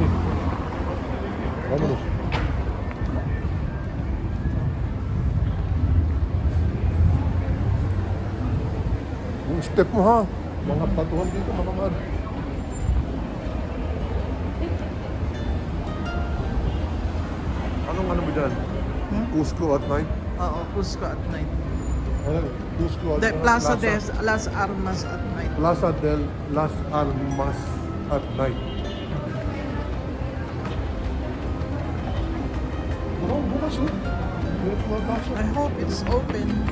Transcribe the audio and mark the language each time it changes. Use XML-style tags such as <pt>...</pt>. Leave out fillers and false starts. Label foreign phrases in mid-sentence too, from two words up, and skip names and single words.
<tl>Vámonos. Yung step mo ha. Mga tatuhan dito, mga man. Anong ano mo dyan?</tl> <en>Cusco at night? Oo, Cusco at night.</en> <tl>Ano? Cusco at</tl> <en>De, Plaza de Las Armas at night. Plaza del Las Armas at night.</en> <tl>Oh, bukas oh. Bukas mabasa.</tl> <en>I hope it's open.</en>